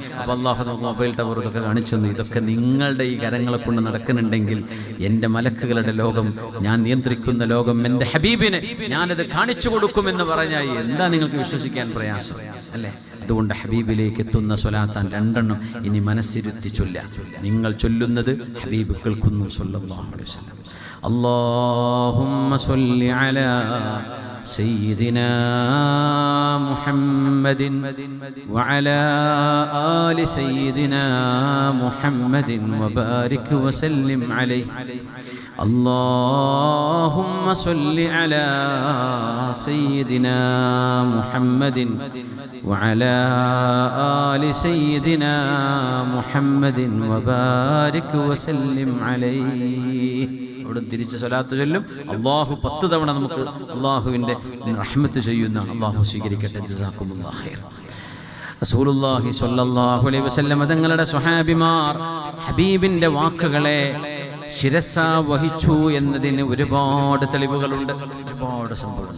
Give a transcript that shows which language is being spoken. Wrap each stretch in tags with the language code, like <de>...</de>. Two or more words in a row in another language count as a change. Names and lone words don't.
<ml>അപ്പൊ അല്ലാഹു നമുക്ക് മൊബൈൽ ടവർ ഇതൊക്കെ കാണിച്ചു തന്നു. ഇതൊക്കെ നിങ്ങളുടെ ഈ കരങ്ങളെ കൊണ്ട് നടക്കുന്നുണ്ടെങ്കിൽ എൻ്റെ മലക്കുകളുടെ ലോകം, ഞാൻ നിയന്ത്രിക്കുന്ന ലോകം, എൻ്റെ ഹബീബിന് ഞാനത് കാണിച്ചു കൊടുക്കുമെന്ന് പറഞ്ഞാൽ എന്താ നിങ്ങൾക്ക് വിശ്വസിക്കാൻ പ്രയാസം അല്ലേ? അതുകൊണ്ട് ഹബീബിലേക്ക് എത്തുന്ന സ്വലാത്താൻ 2 എണ്ണം ഇനി മനസ്സിരുത്തി ചൊല്ല. നിങ്ങൾ ചൊല്ലുന്നത് ഹബീബ് കേൾക്കുന്നു</ml> <ar>صلى الله عليه وسلم. اللهم صل على سيدنا محمد وعلى آل سيدنا محمد وبارك وسلم عليه. اللهم صل على سيدنا محمد وعلى آل سيدنا محمد وبارك وسلم عليه.</ar> <ml>അവിടെ തിരിച്ച് സ്വലാത്ത് ചൊല്ലും. അള്ളാഹു 10 തവണ നമുക്ക് അള്ളാഹുവിൻ്റെ റഹ്മത്ത് ചെയ്യുന്ന അള്ളാഹു സ്വീകരിക്കട്ടെ.</ml> <ar>جزاكم الله خير. رسول الله صلى الله عليه وسلم</ar> <ml>തങ്ങളുടെ സ്വഹാബിമാർ ഹബീബിന്റെ വാക്കുകളെ ശിരസ വഹിച്ചു എന്നതിന് ഒരുപാട് തെളിവുകളുണ്ട്, ഒരുപാട് സംഭവങ്ങൾ.</ml>